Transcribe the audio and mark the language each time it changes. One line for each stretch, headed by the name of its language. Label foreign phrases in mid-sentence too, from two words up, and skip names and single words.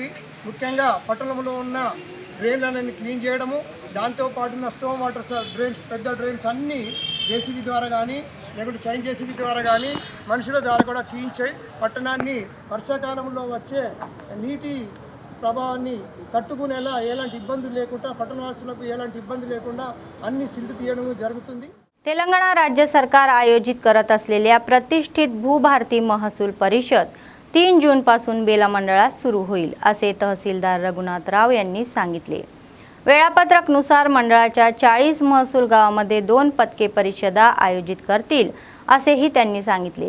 Telugu: ముఖ్యంగా పట్టణంలో ఉన్న డ్రైన్లన్నీ క్లీన్ చేయడము, దాంతోపాటు ఉన్న స్టోమ్ వాటర్ డ్రైన్స్, పెద్ద డ్రైన్స్ అన్నీ జేసీబీ ద్వారా కానీ లేకుంటే చైన్ జేసీబీ ద్వారా కానీ మనుషుల ద్వారా కూడా క్లీన్ చేయి పట్టణాన్ని వర్షాకాలంలో వచ్చే నీటి ప్రభావాన్ని తట్టుకునేలా ఎలాంటి ఇబ్బందులు లేకుండా పట్టణవాసులకు ఎలాంటి ఇబ్బంది లేకుండా అన్ని సిల్లు తీయడం జరుగుతుంది.
Marathi: तेलंगणा राज्य सरकार आयोजित करत असलेल्या प्रतिष्ठित भूभारती महसूल परिषद 3 जूनपासून बेला मंडळात सुरू होईल असे तहसीलदार रघुनाथ राव यांनी सांगितले. वेळापत्रकनुसार मंडळाच्या 40 महसूल गावामध्ये 2 पदके परिषदा आयोजित करतील असेही त्यांनी सांगितले.